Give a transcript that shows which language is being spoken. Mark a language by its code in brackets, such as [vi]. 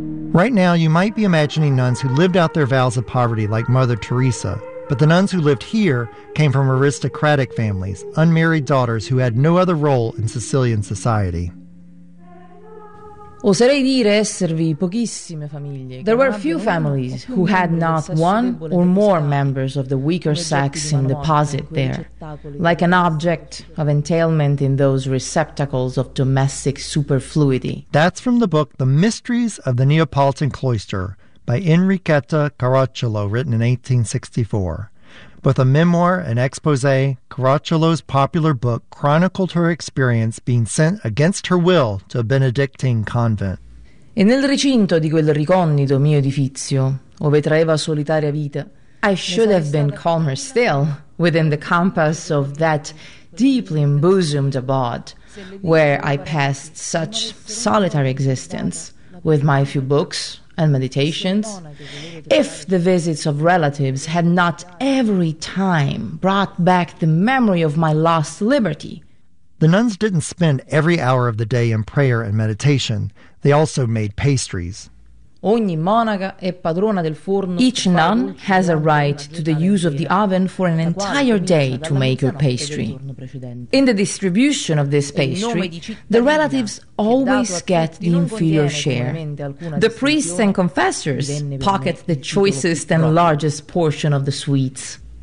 [en] Right now, you might be imagining nuns who lived out their vows of poverty like Mother Teresa. But the nuns who lived here came from aristocratic families, unmarried daughters who had no other role in Sicilian society. [it] Oserei dire esservi pochissime famiglie. [en] There were few families who had not one or more members of the weaker sex in deposit there, like an object of entailment in those receptacles of domestic superfluity. That's from the book The Mysteries of the Neapolitan Cloister by Enrichetta Caracciolo, written in 1864. Both a memoir and exposé, Caracciolo's popular book chronicled her experience being sent against her will to a Benedictine convent. [it] E nel recinto di quel ricondito mio edificio, ove traeva solitaria vita, [en] I should have been calmer still, within the compass of that deeply embosomed abode, where I passed such solitary existence, with my few books and meditations, if the visits of relatives had not every time brought back the memory of my lost liberty. The nuns didn't spend every hour of the day in prayer and meditation. They also made pastries. [it] Ogni monaca è padrona del forno. [en] Each nun has a right to the use of the oven for an entire day to make her pastry. In the distribution of this pastry, the relatives always get the inferior share. The priests and confessors pocket the choicest and largest portion of the sweets.